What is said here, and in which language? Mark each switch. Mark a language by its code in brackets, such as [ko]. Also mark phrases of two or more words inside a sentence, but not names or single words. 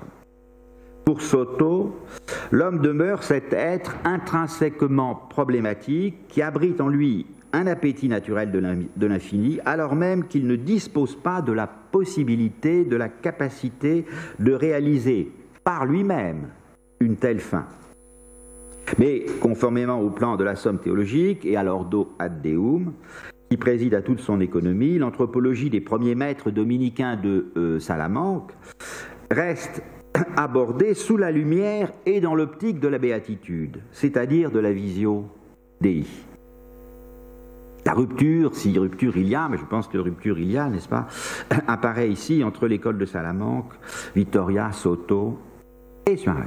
[fr] Pour Soto, l'homme demeure cet être intrinsèquement problématique qui abrite en lui un appétit naturel de l'infini, alors même qu'il ne dispose pas de la possibilité, de la capacité de réaliser par lui-même une telle fin. Mais conformément au plan de la somme théologique et à l' [la] ordo ad deum, [fr] qui préside à toute son économie, l'anthropologie des premiers maîtres dominicains de Salamanque reste abordée sous la lumière et dans l'optique de la béatitude, c'est-à-dire de la [la] visio Dei. [fr] La rupture, si rupture il y a, mais je pense que rupture il y a, n'est-ce pas, apparaît ici entre l'école de Salamanque, Vittoria, Soto et Suarez.